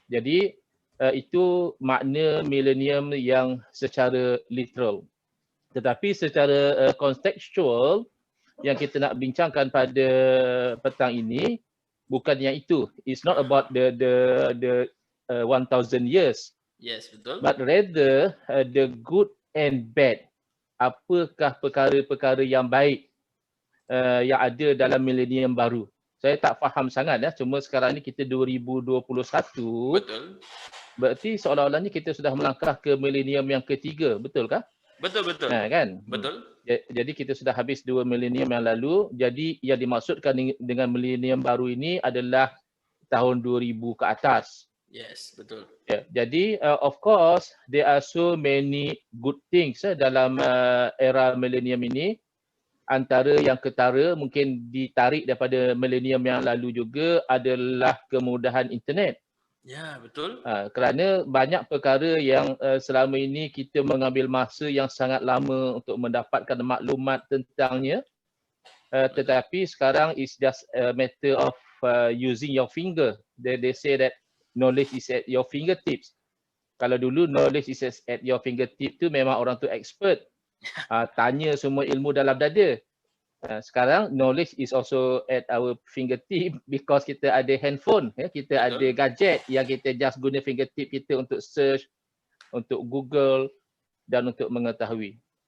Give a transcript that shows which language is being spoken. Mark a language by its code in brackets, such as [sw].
[ms] Jadi itu makna milenium yang secara literal. Tetapi secara kontekstual yang kita nak bincangkan pada petang ini bukan yang itu. [en] It's not about the 1000 years. [ms] Yes, betul. [en] But rather the good and bad. [ms] Apakah perkara-perkara yang baik yang ada dalam milenium baru? Saya tak faham sangat cuma sekarang ni kita 2021. Betul. Berarti seolah-olahnya kita sudah melangkah ke milenium yang ketiga, betul kah? Betul. Kan? Betul. Jadi kita sudah habis 2 milenium yang lalu. Jadi yang dimaksudkan dengan milenium baru ini adalah tahun 2000 ke atas. Yes, betul. Jadi [en] of course there are so many good things [ms] dalam era milenium ini. Antara yang ketara mungkin ditarik daripada milenium yang lalu juga adalah kemudahan internet. Ya, betul. Kerana banyak perkara yang selama ini kita mengambil masa yang sangat lama untuk mendapatkan maklumat tentangnya. Tetapi sekarang [en] it's just a matter of using your finger. They say that knowledge is at your fingertips. [ms] Kalau dulu [en] knowledge is at your fingertips [ms] tu memang orang tu expert. Tanya semua ilmu dalam dada. Sekarang [en] knowledge is also at our fingertip because [ms] kita ada handphone, kita ada gadget yang kita just guna fingertip kita untuk search, untuk Google dan untuk mengetahui.